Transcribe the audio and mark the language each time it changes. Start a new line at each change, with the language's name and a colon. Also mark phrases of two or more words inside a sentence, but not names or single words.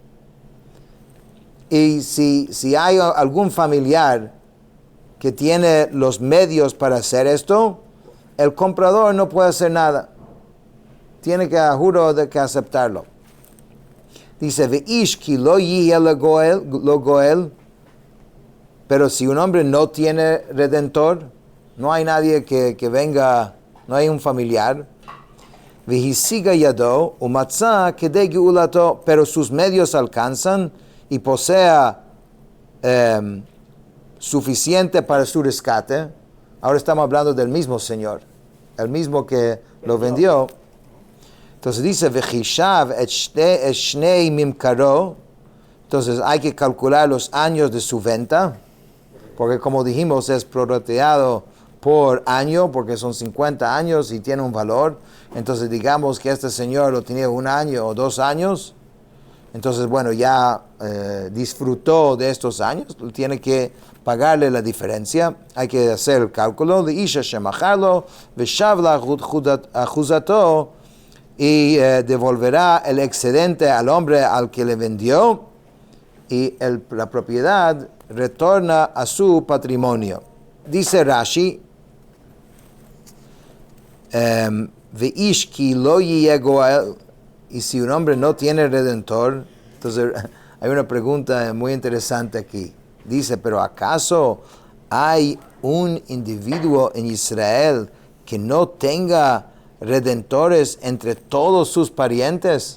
Spanish: Y si hay algún familiar que tiene los medios para hacer esto, el comprador no puede hacer nada. Tiene que, juro, de que aceptarlo. Dice,
Hebrew: ואיש כי לא יהיה לו גואל,
Spanish: pero si un hombre no tiene redentor, no hay nadie que venga, no hay un familiar,
Hebrew: והשיגה ידו, ומצא כדי גאולתו,
Spanish: pero sus medios alcanzan y posea suficiente para su rescate. Ahora estamos hablando del mismo Señor, el mismo que lo vendió. Entonces dice,
Hebrew: וחשב את שני ממכרו.
Spanish: Entonces hay que calcular los años de su venta, porque como dijimos es prorrateado por año, porque son 50 años y tiene un valor. Entonces digamos que este señor lo tenía 1 año o 2 años. Entonces, bueno, ya disfrutó de estos años, tiene que pagarle la diferencia. Hay que hacer el cálculo de
Hebrew: איש שמכר לו, ושב לאחוזתו,
Spanish: y devolverá el excedente al hombre al que le vendió, y la propiedad retorna a su patrimonio. Dice Rashi,
Hebrew: ואיש כי לא יהיה גואל,
Spanish: y si un hombre no tiene redentor, entonces hay una pregunta muy interesante aquí. Dice, pero ¿acaso hay un individuo en Israel que no tenga redentores entre todos sus parientes?